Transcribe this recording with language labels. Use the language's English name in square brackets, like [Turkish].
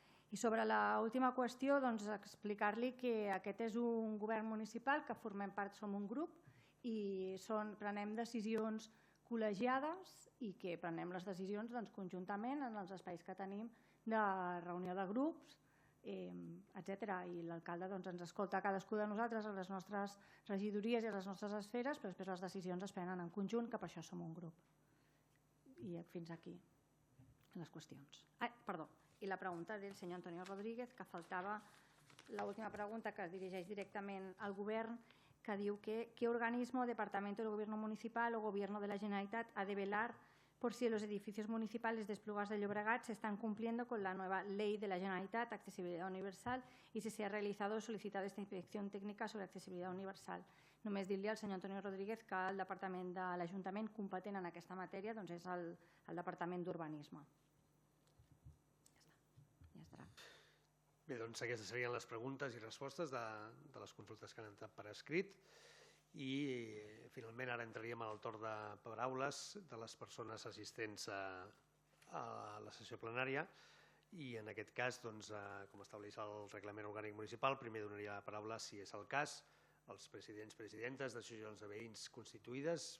[Catalan] I sobre l'última qüestió, explicar-li que aquest és un govern municipal, que formem part, som un grup, i prenem decisions col·legiades i que prenem les decisions conjuntament en els espais que tenim de reunió de grups, etc. I l'alcalde ens escolta a cadascú de nosaltres, a les nostres regidories i a les nostres esferes, però després les decisions es prenen en conjunt, que per això som un grup. I fins aquí les qüestions. Perdó, i la pregunta del senyor Antonio Rodríguez, que faltava l'última pregunta, que es dirigeix directament al govern, que diu que [Spanish] ¿qué organismo, departamento del gobierno municipal o gobierno de la Generalitat ha de velar por si los edificios municipales de Esplugas de Llobregat se están cumpliendo con la nueva ley de la Generalitat, accesibilidad universal, y si se ha realizado o solicitado esta inspección técnica sobre accesibilidad universal? [Catalan] Només dir-li al senyor Antonio Rodríguez que el departament de l'Ajuntament competent en aquesta matèria és el Departament d'Urbanisme. Ja estarà. Bé, doncs aquestes serien les preguntes i respostes de les consultes que han entrat per escrit i finalment ara entraríem al torn de paraules de les persones assistents a la sessió plenària i en aquest cas, com estableix el reglament orgànic municipal, primer donaria la paraula, si és el cas, als presidents, presidentes d'associacions de veïns constituïdes.